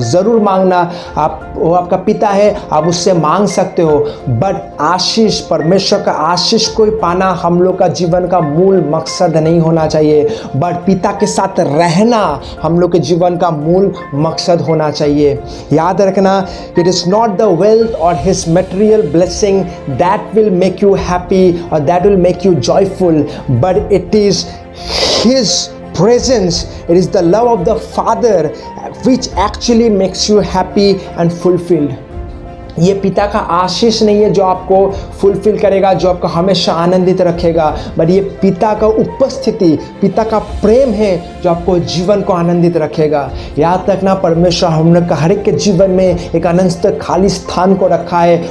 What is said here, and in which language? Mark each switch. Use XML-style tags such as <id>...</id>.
<hi>ज़रूर मांगना, वो आपका पिता है, आप उससे मांग सकते हो, बट आशीष, परमेश्वर का आशीष को ही पाना हम लोग का जीवन का मूल मकसद नहीं होना चाहिए, बट पिता के साथ रहना हम लोग के जीवन का मूल मकसद होना चाहिए। याद रखना,</hi> <en>It is not the wealth or his material blessing that will make you happy or that will make you joyful, but it is his presence, it is the love of the Father which actually makes you happy and fulfilled.</en> <hi>ये पिता का आशीष नहीं है जो आपको fulfil करेगा, जो आपको हमेशा आनंदित रखेगा, बट ये पिता का उपस्थिति, पिता का प्रेम है जो आपको जीवन को आनंदित रखेगा। याद रखना, परमेश्वर हम लोग का हर एक के जीवन में एक अनंत खाली स्थान को रखा है।</hi>